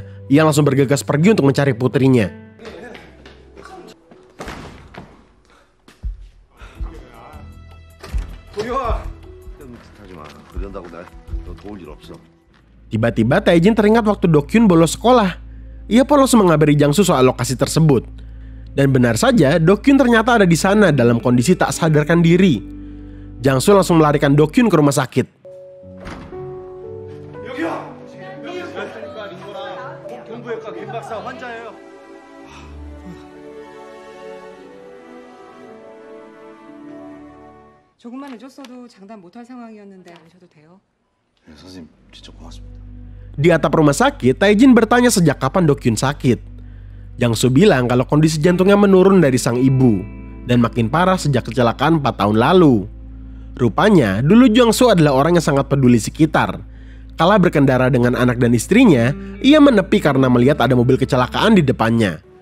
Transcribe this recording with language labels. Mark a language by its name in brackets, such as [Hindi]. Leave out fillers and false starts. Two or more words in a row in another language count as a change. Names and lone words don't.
[Indonesian] Ia langsung bergegas pergi untuk mencari putrinya. Tiba-tiba Taejin teringat waktu Do-kyun bolos sekolah. Ia pun langsung mengabari Jang-soo soal lokasi tersebut. Dan benar saja, Do-kyun ternyata ada di sana dalam kondisi tak sadarkan diri. Jang-soo langsung melarikan Do-kyun ke rumah sakit. [Korean] 조금만 해줬어도 장담 못할 상황이었는데 아니셔도 돼요. 선생님 진짜 고맙습니다. [Indonesian] Di atap rumah sakit, Taejin bertanya sejak kapan Do-kyun sakit. Jang-soo bilang kalau kondisi jantungnya menurun dari sang ibu dan makin parah sejak kecelakaan 4 tahun lalu. Rupanya, dulu Jang-soo adalah orang yang sangat peduli sekitar. Kala berkendara dengan anak dan istrinya, ia menepi karena melihat ada mobil kecelakaan di depannya.